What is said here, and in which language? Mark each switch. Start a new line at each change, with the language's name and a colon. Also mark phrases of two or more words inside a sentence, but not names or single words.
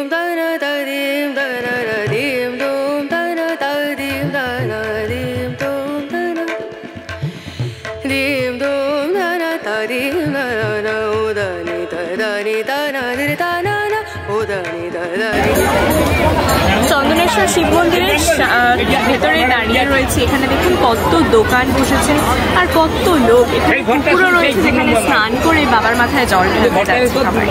Bangla: দানা দা দিম দানা দা দিম দুম দানা দা দিম দানা দিম দুম দানা দিম দুম দানা দা দিম দানা উদানি দানি দানা দির দানা উদানি দানি। চন্দনেশ্বর শিব মন্দিরের ভেতরে দাঁড়িয়ে রয়েছে। এখানে দেখুন কত দোকান বসেছে আর কত লোক। এখানে পুকুরও রয়েছে যেখানে স্নান করে বাবার মাথায় জল ঢালতে যাচ্ছে সবাই।